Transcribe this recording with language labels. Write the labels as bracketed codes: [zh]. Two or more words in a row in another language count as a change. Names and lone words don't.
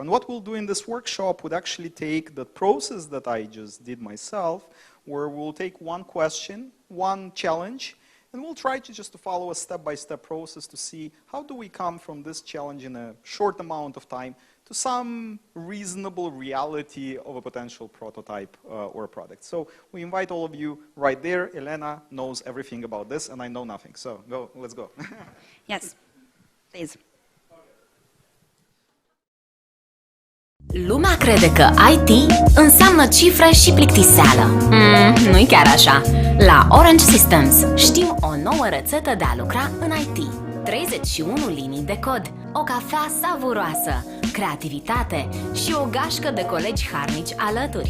[en] And what we'll do in this workshop would actually take the process that I just did myself, where we'll take one question, one challenge, and we'll try to follow a step-by-step process to see how do we come from this challenge in a short amount of time to some reasonable reality of a potential prototype or product. So we invite all of you right there. Elena knows everything about this, and I know nothing. So let's go. Yes, please. [ro] Lumea crede că IT înseamnă cifre și plictiseală. Nu-i chiar așa. La Orange Systems știm o nouă rețetă de a lucra în IT. 31 linii de cod, o cafea savuroasă, creativitate și o gașcă de colegi harnici alături.